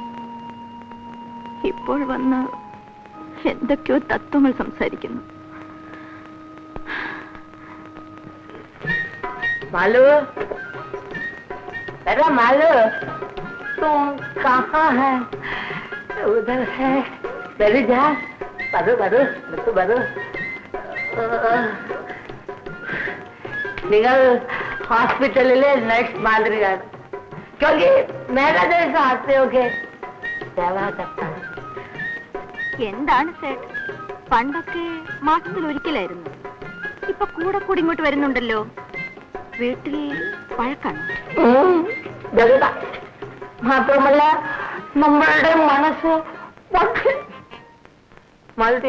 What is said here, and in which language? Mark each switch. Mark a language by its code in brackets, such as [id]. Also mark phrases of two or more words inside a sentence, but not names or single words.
[ml] ഇപ്പോൾ വന്ന് എന്തൊക്കെയോ തത്വങ്ങൾ സംസാരിക്കുന്നു. [hi] मालू, अरे मालू, तुम कहाँ है? उधर है. बैठ जा. बरो बरो बरो बरो. [ml] നിങ്ങൾ ഹോസ്പിറ്റലിലെ നഴ്സ് മാതിരിയാണ്. [hi] क्योंकि मेरा जैसा आते हो के सेवा करता है. [ml] എന്താണ് സേട്ട്, പണ്ടൊക്കെ മാസത്തിൽ ഒരിക്കലായിരുന്നു, ഇപ്പൊ കൂടെ കൂടി ഇങ്ങോട്ട് വരുന്നുണ്ടല്ലോ. വീട്ടിൽ വഴക്കാണ്. മാത്രമല്ല നമ്മളുടെ മനസ്സ് മതി.